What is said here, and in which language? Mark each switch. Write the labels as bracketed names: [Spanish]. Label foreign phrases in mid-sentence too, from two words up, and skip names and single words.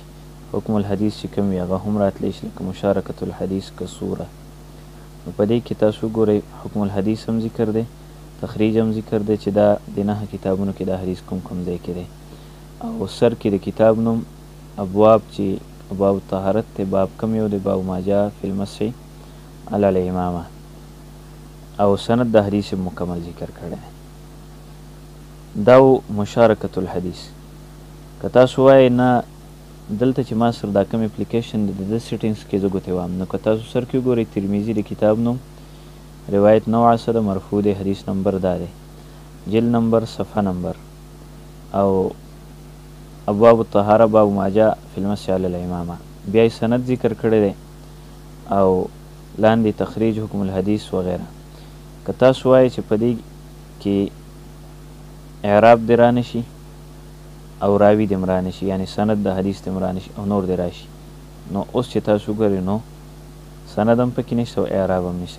[Arabic] حکم الحدیث [Pashto] چې کوم وي هغه هم راتلی شي، لکه [Arabic] مشارکت الحدیث [Pashto] که صوره. نو په دې کې تاسو وګورئ [Arabic] حکم الحدیث [Pashto] هم ذکر دی، تخریج هم ذکر دی چې دا د 9 کتابونو کې دا حدیث کوم ځای کې دی. او سر کې د کتاب نوم، ابواب چې ابواب طهارت دی، باب کم یو دی؟ [Arabic] باب ما جاء فی المسح علی الامامه. [Pashto] او سند د حدیث مکمل ذکر کړی دی. دا [Arabic] مشارکت الحدیث. [Pashto] که تاسو وایئ نه دلته چې ما سره دا کوم اپلیکیشن دی د سیټینګس کې زه ګوتې وهم، نو که تاسو سر کې وګورئ ترمیزي د کتاب نوم، روایت نوع څه ده، مرفوع دی، حدیث نمبر دا دی، جلد نمبر، صفحه نمبر، او [Arabic] ابواب الطهاره باب ما جاء فی المسح علی الامامه. [Pashto] بیا یې سند ذکر کړی دی او لاندې تخریج، [Arabic] حکم الحدیث [Pashto] وغیره. که تاسو وایئ چې په دې کې اعراب دې رانشي او راوي دې هم رانشي، یعنې سند د حدیث دې هم رانشي او نور دې راشي، نو اوس چې تاسو وګورئ نو سند هم پکې نشته او اعراب هم نشته.